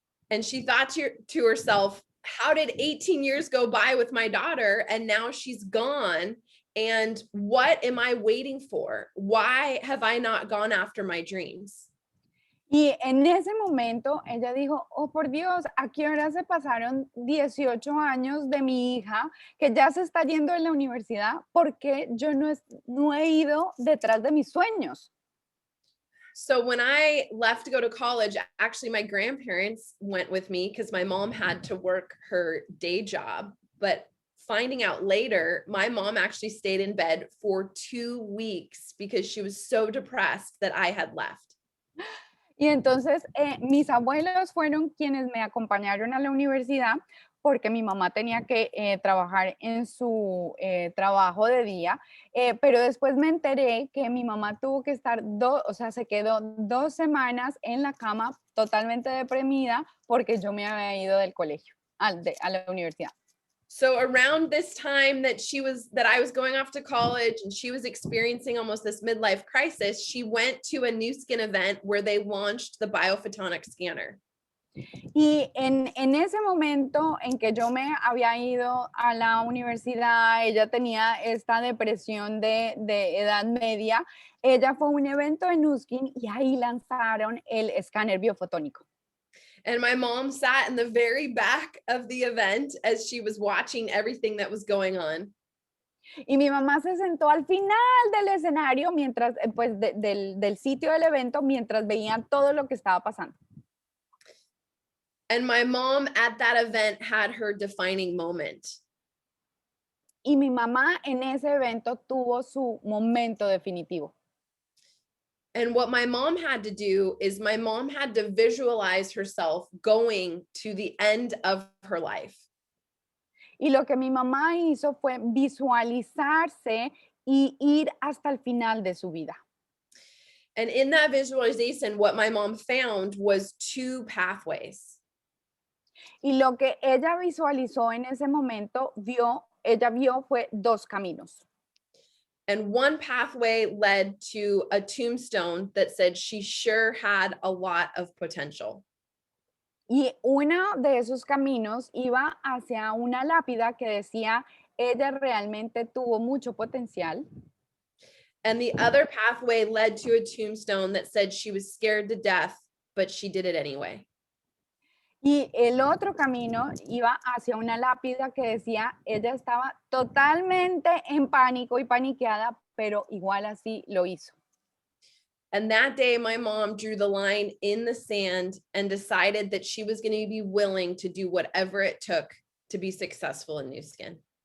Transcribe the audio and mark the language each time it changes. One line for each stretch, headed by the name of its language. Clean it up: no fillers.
English: And she thought to herself, how did 18 years go by with my daughter and now she's gone? And what am I waiting for? Why have I not gone after my dreams?
Spanish: Y en ese momento ella dijo, oh por Dios, ¿a qué hora se pasaron 18 años de mi hija que ya se está yendo de la universidad? Porque yo no he ido detrás de mis sueños.
English: So when I left to go to college, actually my grandparents went with me because my mom had to work her day job. But finding out later, my mom actually stayed in bed for 2 weeks because she was so depressed that I had left.
Spanish: Y entonces mis abuelos fueron quienes me acompañaron a la universidad porque mi mamá tenía que trabajar en su trabajo de día, pero después me enteré que mi mamá tuvo que estar, se quedó 2 semanas en la cama totalmente deprimida porque yo me había ido del colegio a la universidad.
English: So around this time that I was going off to college and she was experiencing almost this midlife crisis, she went to a Nu Skin event where they launched the biophotonic scanner.
Spanish: Y en ese momento en que yo me había ido a la universidad, ella tenía esta depresión de edad media, ella fue a un evento en Nu Skin y ahí lanzaron el escáner biofotónico.
English: And my mom sat in the very back of the event as she was watching everything that was going on.
Spanish: Y mi mamá se sentó al final del escenario mientras, pues, del sitio del evento, mientras veían todo lo que estaba pasando.
English: And my mom at that event had her defining moment.
Spanish: Y mi mamá en ese evento tuvo su momento definitivo.
English: And what my mom had to do is my mom had to visualize herself going to the end of her life.
Spanish: Y lo que mi mamá hizo fue visualizarse y ir hasta el final de su vida.
English: And in that visualization, what my mom found was two pathways.
Spanish: Y lo que ella visualizó en ese momento, ella vio fue dos caminos.
English: And one pathway led to a tombstone that said she sure had a lot of potential.
Spanish: Y uno de esos caminos iba hacia una lápida que decía, ella realmente tuvo mucho potencial.
English: And the other pathway led to a tombstone that said she was scared to death, but she did it anyway.
Spanish: Y el otro camino iba hacia una lápida que decía, ella estaba totalmente en pánico y paniqueada, pero igual así lo hizo.
English: And that day, my mom drew the line in the sand and decided that she was going to be willing to do whatever it took to be successful in New Skin.